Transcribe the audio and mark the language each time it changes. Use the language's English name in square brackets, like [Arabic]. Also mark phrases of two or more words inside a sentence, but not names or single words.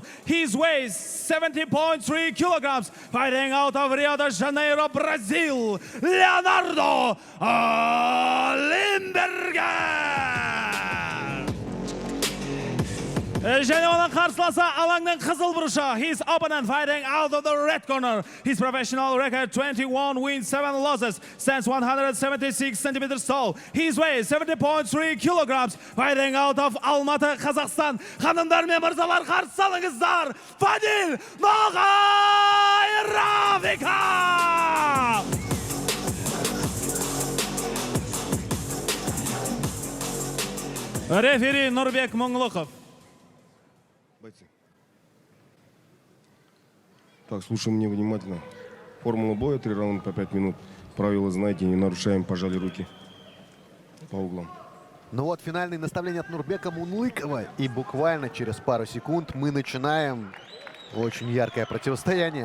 [English] His weight, 70.3 kilograms, fighting out of Rio de Janeiro, Brazil, Leonardo Limberger. [Kazakh] Және оның қарсыласы алаңның қызыл бұрышы. [English] His opponent fighting out of the red corner. His professional record, 21 wins, 7 losses, stands 176 centimeters tall. His weight, 70.3 kilograms, fighting out of Алматы, Қазақстан. [Kazakh] Ханымдар мен мырзалар, қарсы алыңыздар, Фаниль Ноғай Рафиков! Рефери Нұрбек Мұңлықов. [Russian] Так, слушаем меня внимательно. Формула боя, 3 раунда по 5 минут. Правила знаете, не нарушаем, пожали руки по углам. Ну вот, финальные наставления от Нурбека Мунлыкова. И буквально через пару секунд мы начинаем очень яркое противостояние.